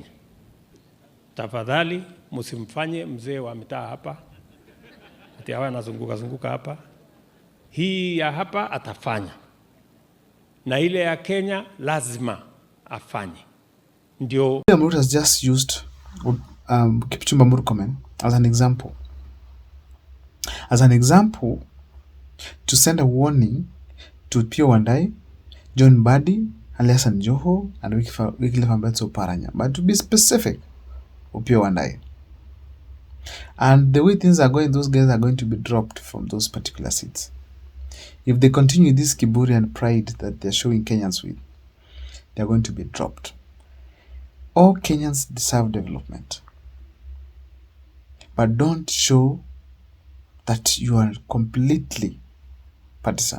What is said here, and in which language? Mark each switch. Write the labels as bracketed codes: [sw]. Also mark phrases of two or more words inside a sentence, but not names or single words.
[sw] Tafadhali msimfanye mzee wa mitaa hapa ati awe anazunguka hapa. Hii ya hapa atafanya, na ile ya Kenya lazima afanye. Ndio [en] William Ruto has just used Kipchumba Murkomen as an example. As an example to send a warning to Opiyo Wandayi, John Mbadi, Hassan Joho, and Wycliffe Ambetsa Oparanya. But to be specific, Opiyo Wandayi. And the way things are going, those guys are going to be dropped from those particular seats. If they continue this kiburi and pride that they're showing Kenyans with, they're going to be dropped. All Kenyans deserve development. But don't show that you are completely partisan.